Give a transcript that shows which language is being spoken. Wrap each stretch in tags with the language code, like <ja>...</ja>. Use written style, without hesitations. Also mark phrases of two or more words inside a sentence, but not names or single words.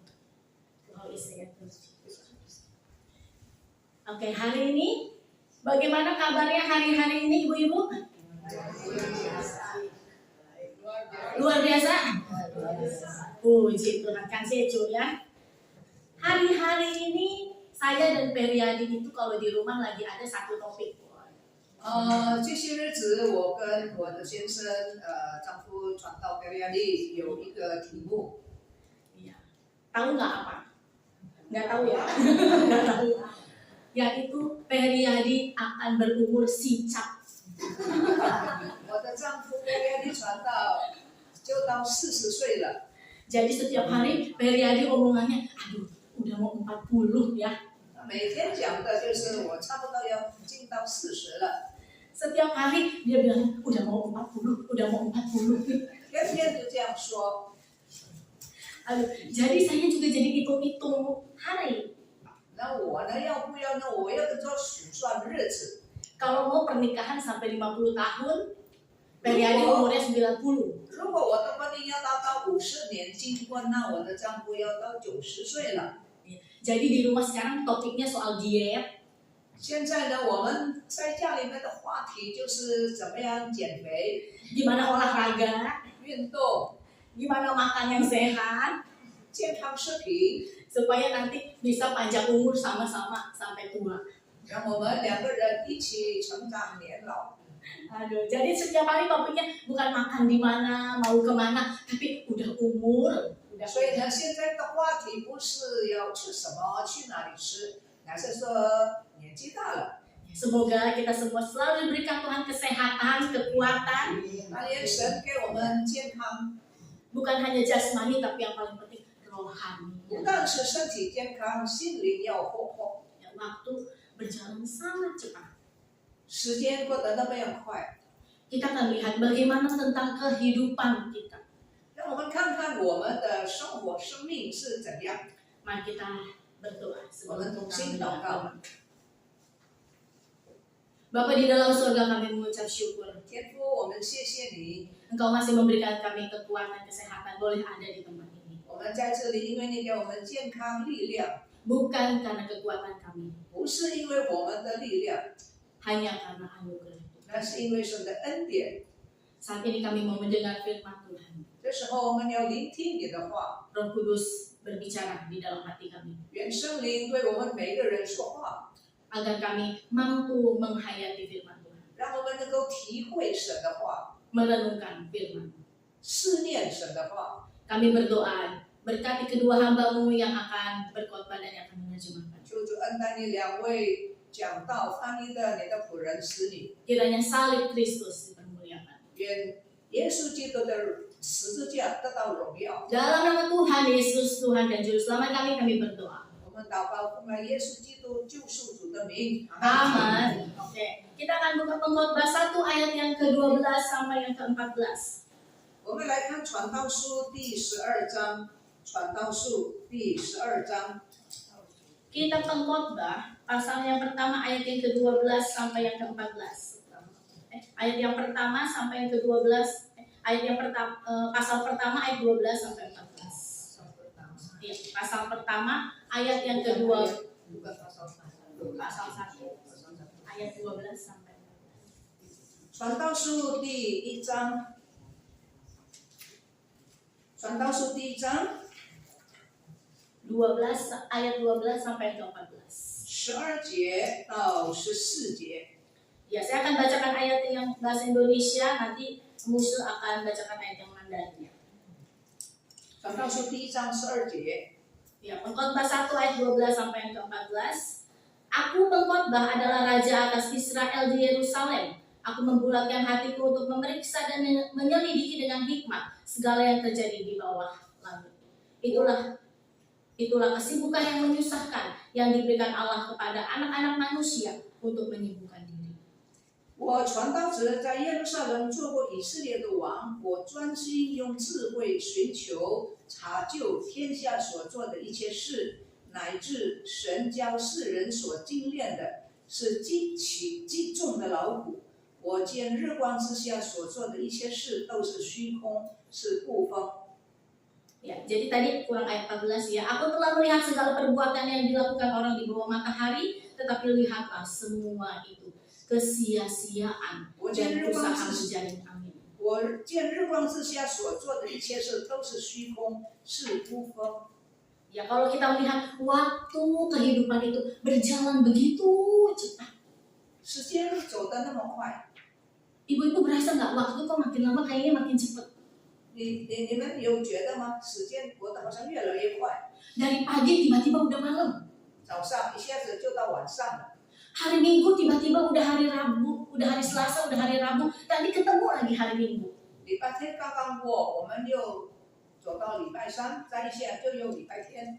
<id>Oke, hari ini bagaimana kabarnya hari-hari ini ibu-ibu? Luar biasa. Puji Tuhan, kasih ya. Hari-hari ini saya dan Periadi itu kalau di rumah lagi ada satu topik.</id> <zh>这些日子我跟我的先生丈夫传道Periadi有一个题目。</zh> <id>Iya. Tahu nggak apa? Nggak tahu ya? Nggak tahu. Yaitu Periadi akan berumur sicap.</id> <zh>我的丈夫Periadi 传道就到40岁了。</zh> <id>Jadi setiap hari Periadi omongannya, aduh, udah mau 40 ya.</id> <zh>每天讲的就是我差不多要进到40了。</zh> <id>Setiap hari dia bilang, udah mau 40, udah mau 40.</id> <zh>天天就这样说。</zh> <id>Aduh, jadi saya juga jadi hitung-hitung hari.</id> <zh>那我呢，要不要呢？我要做数算日子。</zh> <id>Kalau mau pernikahan sampai 50 tahun, Periadi umurnya 90.</id> <zh>如果我的婚姻要到50年金婚，那我的丈夫要到90岁了。</zh> <id>Jadi di rumah sekarang topiknya soal diet,</id> <zh>现在呢，我们在家里面的话题就是怎么样减肥、</zh> <id>gimana olahraga,</id> <zh>运动、</zh> <id>gimana makan yang sehat,</id> <zh>健康食品，</zh> <id>supaya nanti bisa panjang umur sama-sama sampai tua.</id> <zh>让我们2个人一起成长年老。</zh> <id>Aduh, jadi setiap hari topiknya bukan makan di mana, mau kemana, tapi udah umur, udah</id> <zh>所以呢，现在的话题不是要吃什么、去哪里吃，而是说年纪大了。</zh> <id>Semoga kita semua selalu diberikan Tuhan kesehatan, kekuatan,</id> <zh>但愿神给我们健康，</zh> <id>bukan hanya jasmani tapi yang paling penting rohani.</id> <zh>不但是身体健康，心灵要活泼。</zh> <id>Ya, waktu berjalan sangat cepat.</id> <zh>时间过得那么样快，</zh> <id>Kita akan lihat bagaimana tentang kehidupan kita.</id> <zh>让我们看看我们的生活、生命是怎样。</zh> <id>Mari kita berdoa</id> <zh>我</zh> <id>sebelum</id> <zh>们同</zh> <id>kita</id> <zh>心祷</zh> <id>mendoakan.</id> <zh>告。</zh> <id>Bapa di dalam surga kami mengucap syukur.</id> <zh>天父，我们谢谢你，</zh> <id>Engkau masih memberikan kami kekuatan, kesehatan, boleh ada di tempat ini.</id> <zh>我们在这里，因为你给我们健康力量，</zh> <id>Bukan karena kekuatan kami,</id> <zh>不是因为我们的力量，</zh> <id>hanya karena anugerah Tuhan.</id> <zh>那是因为神的恩典。</zh> <id>Saat ini kami mau mendengar firman Tuhan.</id> <zh>这时候，我们要聆听你的话，</zh> <id>Roh Kudus berbicara di dalam hati kami,</id> <zh>愿圣灵对我们每个人说话，</zh> <id>agar kami mampu menghayati firman Tuhan,</id> <zh>让我们能够体会神的话，</zh> <id>merenungkan firman.</id> <zh>思念神的话。</zh> <id>Kami berdoa, berkati kedua hamba-Mu yang akan berkhotbah dan yang akan menerjemahkan.</id> <zh>求主恩待你2位讲道翻译的你的仆人使你，</zh> <id>Kiranya salib Kristus dipermuliakan.</id> <zh>愿耶稣基督的十字架得到荣耀。</zh> <id>Dalam nama Tuhan Yesus, Tuhan dan Juru Selamat kami berdoa.</id> <zh>我们祷告奉耶稣基督救赎主的名。</zh> <id>Amin. Oke, kita akan buka pengkhotbah 1 ayat yang ke-12 sampai yang ke-14.</id> <zh>我们来看传道书第12章，传道书第12章。</zh> <id>Kitab Pengkhotbah, pasal yang pertama ayat yang ke-12 sampai yang ke-14. Ayat yang pertama sampai yang ke-12, ayat yang pertama, pasal pertama ayat 12 sampai 14. Iya, pasal pertama ayat yang kedua, pasal 1 ayat 12 sampai 14.</id> <zh>传道书第1章，传道书第1章</zh> <id>12 ayat 12 sampai yang ke-14.</id> <zh>12 节到14节。</zh> <id>Ya, saya akan bacakan ayat yang bahasa Indonesia, nanti Musa akan bacakan ayat yang Mandarin.</id> <zh>传道书第1章12节。</zh> <id>Ya, Pengkhotbah 1 ayat 12 sampai yang ke-14. Aku pengkhotbah adalah raja atas Israel di Yerusalem. Aku membulatkan hatiku untuk memeriksa dan menyelidiki dengan hikmat segala yang terjadi di bawah langit. Itulah kesibukan yang menyusahkan yang diberikan Allah kepada anak-anak manusia untuk menyibukkan diri.</id> <zh>我传道者在耶路撒冷做过以色列的王，我专心用智慧寻求查究天下所做的一切事，乃至神教世人所精炼的是极重的劳苦。我见日光之下所做的一切事都是虚空，是不丰。</zh> <id>Ya, jadi tadi kurang ayat 14 ya. Aku telah melihat segala perbuatan yang dilakukan orang di bawah matahari, tetapi lihatlah semua itu kesia-siaan dan usaha menjalin angin.</id> <zh>我见日光之下所做的一切事都是虚空，是不丰。</zh> <id>Ya, kalau kita melihat waktu kehidupan itu berjalan begitu cepat.</id> <zh>时间走得那么快，</zh> <id>Ibu-ibu berasa nggak waktu kok makin lama kayaknya makin cepat.</id> <zh>你们有觉得吗？时间过得好像越来越快，</zh> <id>Dari pagi tiba-tiba udah malam.</id> <zh>早上一下子就到晚上了。</zh> <id>Hari Minggu tiba-tiba udah hari Rabu, udah hari Selasa, udah hari Rabu, nanti ketemu lagi hari Minggu.</id> <zh>礼拜天刚刚过，我们又走到礼拜三，再一下就有礼拜天。</zh>